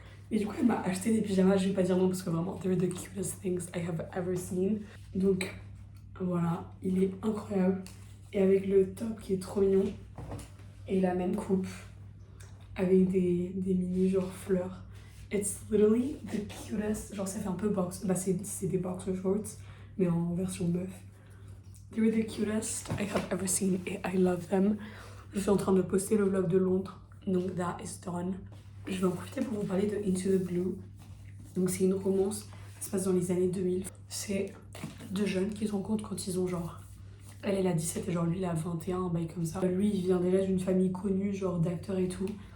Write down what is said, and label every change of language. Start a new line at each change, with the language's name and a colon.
French: Et du coup elle m'a acheté des pyjamas. Je vais pas dire non parce que vraiment
English: they're the cutest things I have ever seen.
French: Donc voilà, il est incroyable. Et avec le top qui est trop mignon. Et la même coupe. Avec des mini genre fleurs.
English: It's literally the cutest.
French: Genre ça fait un peu box. Bah c'est des boxer shorts. Mais en version meuf.
English: They were the cutest I have ever seen. Et I love them.
French: Je suis en train de poster le vlog de Londres. Donc
English: that is done.
French: Je vais en profiter pour vous parler de Into the Blue. Donc c'est une romance. Ça se passe dans les années 2000. C'est deux jeunes qui se rencontrent quand ils ont genre... Elle a 17 et genre lui il a 21, un bail comme ça. Lui il vient déjà d'une famille connue, genre d'acteurs et tout.